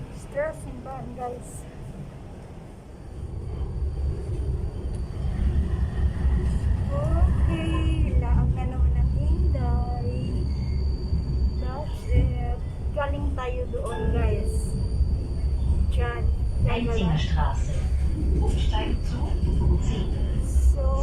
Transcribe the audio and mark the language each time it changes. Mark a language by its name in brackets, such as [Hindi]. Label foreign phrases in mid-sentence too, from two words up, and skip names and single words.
[Filipino] Simbahan guys. Okay, laang na naman ang Inday. [English] That's it. [Filipino] Galing tayo doon guys. Diyan. [German] Straße. Umsteigen zu 10. So,